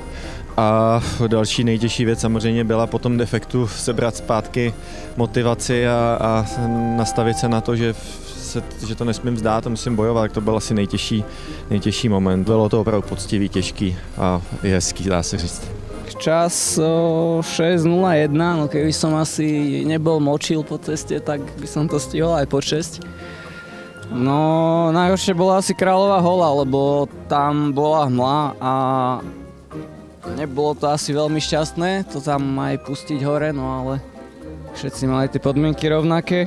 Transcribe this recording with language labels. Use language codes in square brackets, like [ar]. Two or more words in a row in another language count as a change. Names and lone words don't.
[cs] A další nejtěžší věc samozřejmě byla po tom defektu sebrat zpátky motivaci a nastavit se na to, že to nesmím vzdát a musím bojovat, tak to byl asi nejtěžší moment. Bylo to opravdu poctivý, těžký a hezký, dá se říct. [sk] Čas 6:01, no keby som asi nebol močil po ceste, tak by som to stihol aj po 6. No najhoršie bola asi Kráľová hola, lebo tam bola hmla a nebolo to asi veľmi šťastné to tam aj pustiť hore, no ale všetci mali tie podmienky rovnaké.